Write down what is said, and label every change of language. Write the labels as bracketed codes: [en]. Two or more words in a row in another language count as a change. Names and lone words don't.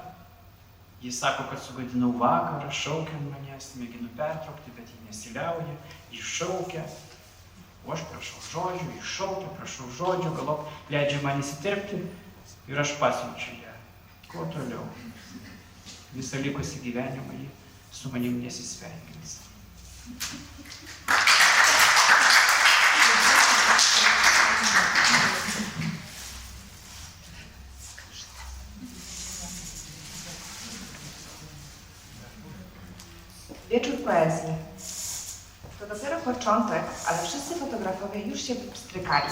[lt] Jis sako, kad sugadinau vakarą, šaukia manęs, mėginu pertraukti, bet ji nesiliauja, jis šaukia. O aš prašau žodžių, jis šaukia, prašau žodžių, galop leidžia man įsiterpti ir aš pasiunčiu ją. Kuo toliau? Visą likusį gyvenimą ji su manim nesisveikins. [pl] Wieczór poezji. To dopiero początek, ale wszyscy fotografowie już się pstrykali.